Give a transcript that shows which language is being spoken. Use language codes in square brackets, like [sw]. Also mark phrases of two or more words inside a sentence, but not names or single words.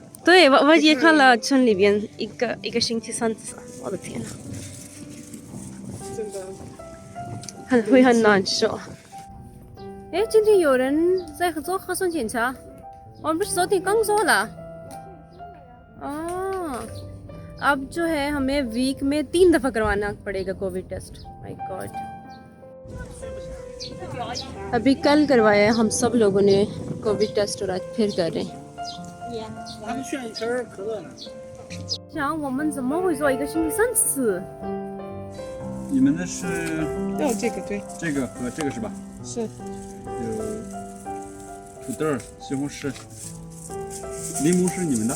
[zh] 对，我也看了村里边一个星期3次，我的天呐，真的会很难受。哎，今天有人在做核酸检查，我们不是昨天刚做了？ [hi] 哦，अब जो है हमें वीक में 3 दफ़ा करवाना पड़ेगा [en] covid test. My God. [hi] अभी कल करवाया हम सब लोगों ने [en] covid test [hi] और आज फिर कर रहे हैं। [zh] 想我们怎么会做1个星期3次？你们的是要这个对，这个和这个是吧？是。有土豆、西红柿、柠檬是你们的？